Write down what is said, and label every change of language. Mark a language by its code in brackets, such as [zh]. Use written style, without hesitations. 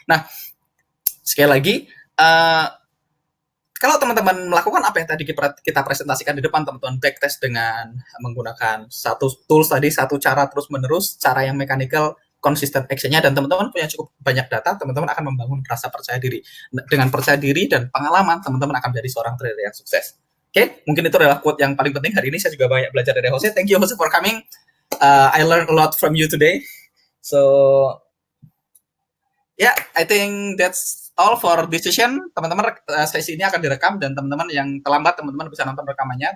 [id] Nah, sekali lagi, kalau teman-teman melakukan apa yang tadi kita presentasikan di depan, teman-teman backtest dengan menggunakan satu tools tadi, satu cara terus-menerus, cara yang mechanical, konsisten action-nya, dan teman-teman punya cukup banyak data, teman-teman akan membangun rasa percaya diri. Dengan percaya diri dan pengalaman, teman-teman akan menjadi seorang trader yang sukses. Oke, mungkin itu adalah quote yang paling penting hari ini. Saya juga banyak belajar dari Jose. [en] Thank you, Jose, for coming. I learned a lot from you today. So, yeah, I think that's all for this session. [id] Teman-teman, sesi ini akan direkam, dan teman-teman yang terlambat, teman-teman bisa nonton rekamannya.